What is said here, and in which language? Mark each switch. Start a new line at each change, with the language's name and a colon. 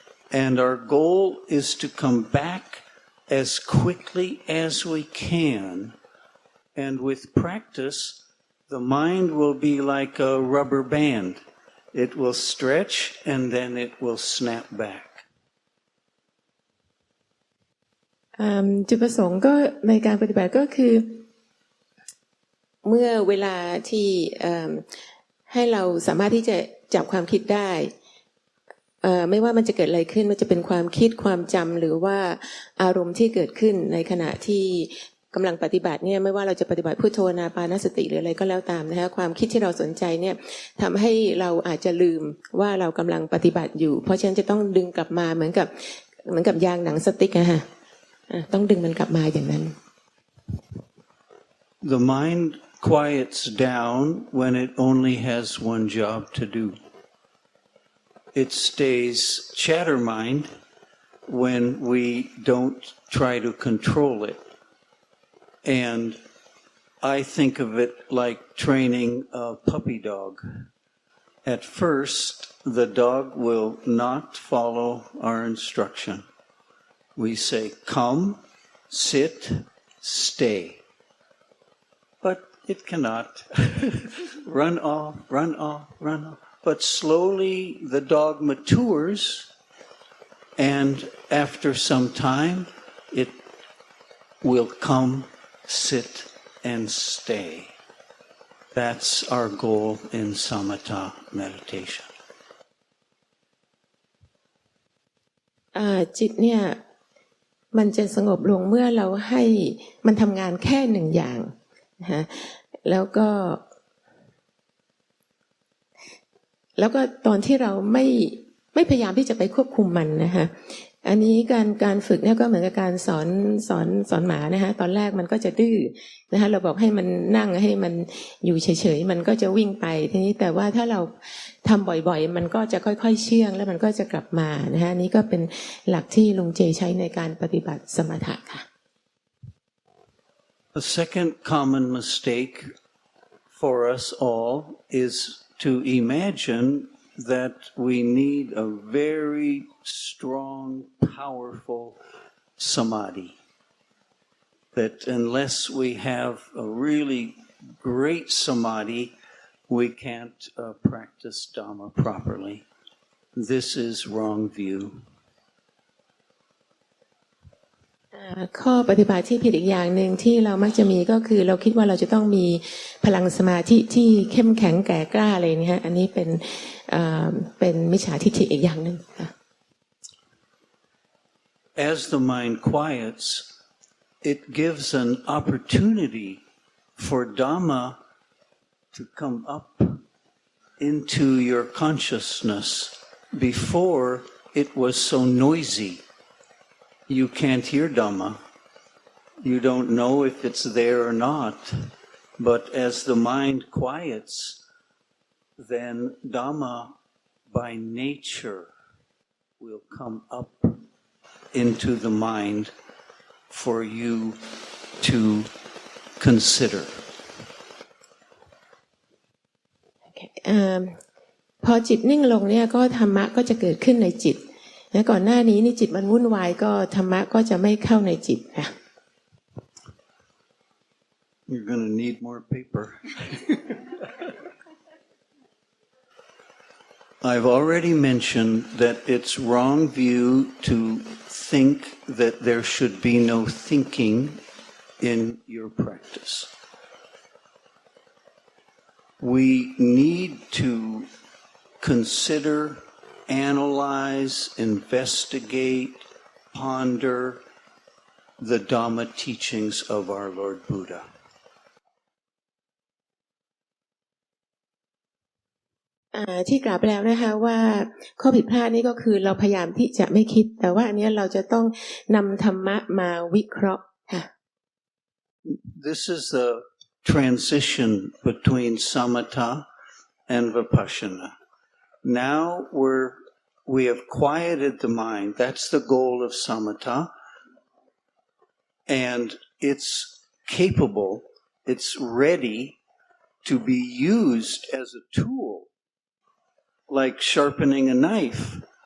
English: And our goal is to come back as quickly as we can. And with practice, the mind will be like a rubber band. It will stretch and then it will snap back.
Thai: จุดประสงค์ก็ในการปฏิบัติก็คือเมื่อเวลาที่ให้เราสามารถที่จะจับความคิดได้ไม่ว่ามันจะเกิดอะไรขึ้นมันจะเป็นความคิดความจำหรือว่าอารมณ์ที่เกิดขึ้นในขณะที่ กำลังปฏิบัติเนี่ยไม่ว่าเราจะปฏิบัติพุทโธอานาปานสติหรืออะไรก็แล้วตามนะคะความคิดที่เราสนใจเนี่ยทำให้เราอาจจะลืมว่าเรากำลังปฏิบัติอยู่เพราะฉะนั้นจะต้องดึงกลับมาเหมือนกับยางหนังสติ๊กอะค่ะต้องดึงมันกลับมาอย่างนั้น
English: The mind quiets down when it only has one job to do. It stays chatter mind when we don't try to control it. And I think of it like training a puppy dog. At first, the dog will not follow our instruction. We say, come, sit, stay. But it cannot. Run off. But slowly the dog matures, and after some time, it will come, sit, and stay. That's our goal in samatha meditation.
Thai: จิตเนี่ยมันจะสงบลงเมื่อเราให้มันทำงานแค่หนึ่งอย่างนะแล้วก็ตอนที่เราไม่พยายามที่จะไปควบคุมมันนะคะอันนี้การฝึกเนี่ยก็เหมือนกับการส อนหมานะคะตอนแรกมันก็จะดื้อนะคะเราบอกให้มันนั่งให้มันอยู่เฉยๆมันก็จะวิ่งไปทีนี้แต่ว่าถ้าเราทำบ่อยๆมันก็จะค่อยๆเชื่องแล้วมันก็จะกลับมานะคะนี่ก็เป็นหลักที่ลุงเจใช้ในการปฏิบัติสมถะค่ะ
English: A second common mistake for us all is to imagine that we need a very strong, powerful samadhi. That unless we have a really great samadhi, we can't practice Dhamma properly. This is wrong view.
Thai: ข้อปฏิบัติที่ผิดอีกอย่างหนึ่งที่เรามักจะมีก็คือเราคิดว่าเราจะต้องมีพลังสมาธิที่เข้มแข็งแก่กล้าอะไรนี่ฮะอันนี้เป็นมิจฉาทิฏฐิอีกอย่างหนึ่งค่ะ
English: As the mind quiets, it gives an opportunity for Dhamma to come up into your consciousness. Before, it was so noisy. You can't hear Dhamma. You don't know if it's there or not. But as the mind quiets, then Dhamma by nature will come up into the mind for you to consider.
Thai: พอจิตนิ่งลงเนี่ยก็ธรรมะก็จะเกิดขึ้นในจิตและก่อนหน้านี้นี่จิตมันวุ่นวายก็ธรรมะก็จะไม่เข้าในจิตค่ะ
English: You're going to need more paper. I've already mentioned that it's wrong view to think that there should be no thinking in your practice. We need to consider, analyze, investigate, ponder the Dhamma teachings of our Lord Buddha.
Thai: ที่กล่าวไปแล้วนะคะว่าข้อผิดพลาดนี่ก็คือเราพยายามที่จะไม่คิดแต่ว่าอันนี้เราจะต้องนำธรรมะมาวิเคราะห์ค่ะ
English: This is the transition between samatha and vipassana. Now we have quieted the mind. That's the goal of samatha. And it's capable, it's ready to be used as a tool, like sharpening a knife.